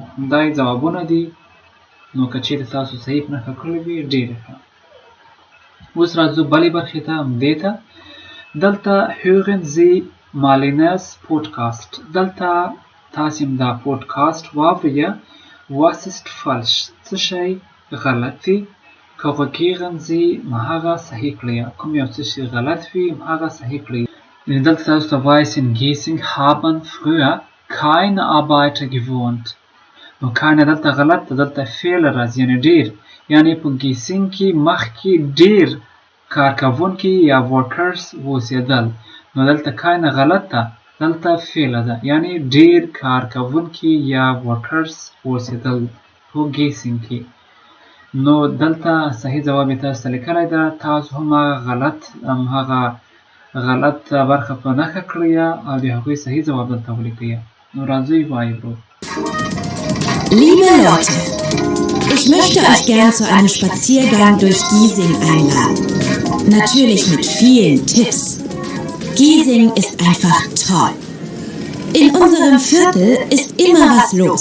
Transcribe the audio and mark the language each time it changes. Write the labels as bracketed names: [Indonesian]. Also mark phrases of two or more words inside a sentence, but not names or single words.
[Pashto] همدا یې ځوابونه دي. نو که چیرې تاسو صحیح نښه کړې وي ډېره ښه. اوس راځو بلې برخې ته همدې ته. [German] دلته hören Sie Marlenes Podcast. [Pashto] دلته تاسې همدا پودکاسټ واورئ. [German] Was ist falsch؟ [Pashto] څه شی غلط دی؟ [German] korrigieren Sie [Pashto] همهغه صحیح کړئ. کوم یو څه چې غلط وي همهغه صحیح کړئ. یعنې دلته تاسو ته وایي چې [German] in Giesing haben früher keine Arbeiter gewohnt. [Pashto] نو keine دلته غلط ده. دلته فعل راځي یعنې ډېر. یعنې په ګیسینګ کې مخکې ډېر کارکوونکي یا ورکرز اوسېدل. نو دلته keine غلط ده. دلته فعل ده یعنې ډېر کارکوونکي یا ورکرز اوسېدل په ګیسینګ کې. نو دلته صحیح ځواب یې تاسو ته لیکلی ده. تاسو هم هغه غلط همهغه غلط برخه په نښه کړئ او د هغوی صحیح ځواب دلته ولیکئ. نو راځئ وایو. [German] Liebe Leute, ich möchte euch gern zu einem Spaziergang durch Giesing einladen. Natürlich mit vielen Tipps. Giesing ist einfach toll. In unserem Viertel ist immer was los.